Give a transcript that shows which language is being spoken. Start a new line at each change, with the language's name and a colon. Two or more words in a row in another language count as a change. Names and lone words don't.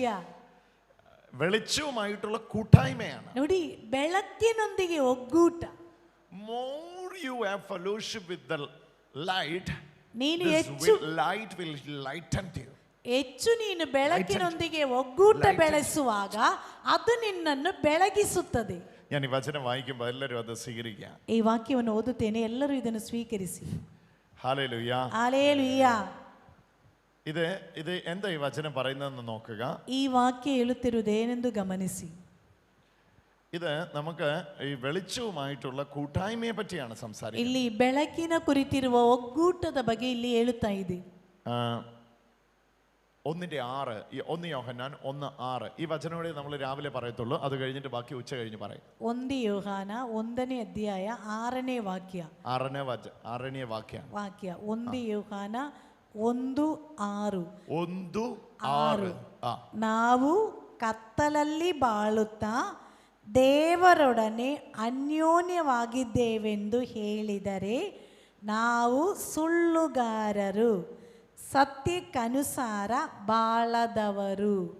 Malayalam: വെളിച്ചവുമായിട്ടുള്ള കൂട്ടായ്മയാണ്.
Kannada: ನೋಡಿ, ಬೆಳಕಿನೊಂದಿಗೆ ಒಗ್ಗೂಟ.
English: More you have fellowship with the light,
Kannada: ನೀನು
English: this
Kannada: ಹೆಚ್ಚು
English: light will lighten you.
Kannada: ಹೆಚ್ಚು ನೀನು ಬೆಳಕಿನೊಂದಿಗೆ ಒಗ್ಗೂಟ ಬೆಳೆಸುವಾಗ ಅದು ನಿನ್ನನ್ನು ಬೆಳಗಿಸುತ್ತದೆ.
Malayalam: ഞാൻ ഈ വചനം വായിക്കുമ്പോൾ എല്ലാവരും അത് സ്വീകരിക്കുക.
Kannada: ಈ ವಾಕ್ಯವನ್ನು ಓದುತ್ತೇನೆ, ಎಲ್ಲರೂ ಇದನ್ನು ಸ್ವೀಕರಿಸಿ.
Malayalam: ഹല്ലേലൂയ. ഹല്ലേലൂയ. ഇത് എന്താ ഈ വചനം പറയുന്നതെന്ന് നോക്കുക.
Kannada: ಈ ವಾಕ್ಯ ಹೇಳುತ್ತಿರುವುದೇನೆಂದು ಗಮನಿಸಿ.
Malayalam: ഇത് നമുക്ക് ഈ വെളിച്ചവുമായിട്ടുള്ള കൂട്ടായ്മയെ പറ്റിയാണ് സംസാരിക്കുന്നത്.
Kannada: ಇಲ್ಲಿ ಬೆಳಕಿನ ಕುರಿತಿರುವ ಒಗ್ಗೂಟದ ಬಗ್ಗೆ ಇಲ್ಲಿ ಹೇಳುತ್ತಾ ಇದೆ.
Malayalam: 1:6, 1 യോഹന്നാൻ 1:6 ഈ വചനം കൂടി നമ്മൾ രാവിലെ പറയത്തുള്ളൂ. അത് കഴിഞ്ഞിട്ട് ബാക്കി ഉച്ച കഴിഞ്ഞ് പറയും.
Kannada: 1 ಯೋಹಾನ 1ನೇ ಅಧ್ಯಾಯ 6ನೇ ವಾಕ್ಯ. 6ನೇ ವಾಕ್ಯ. 1 ಯೋಹಾನ 1:6. 1:6. ನಾವು ಕತ್ತಲಲ್ಲಿ ಬಾಳುತ್ತಾ ದೇವರೊಡನೆ ಅನ್ಯೋನ್ಯವಾಗಿದ್ದೇವೆಂದು ಹೇಳಿದರೆ ನಾವು ಸುಳ್ಳುಗಾರರು, ಸತ್ಯಕ್ಕನುಸಾರ ಬಾಳದವರು.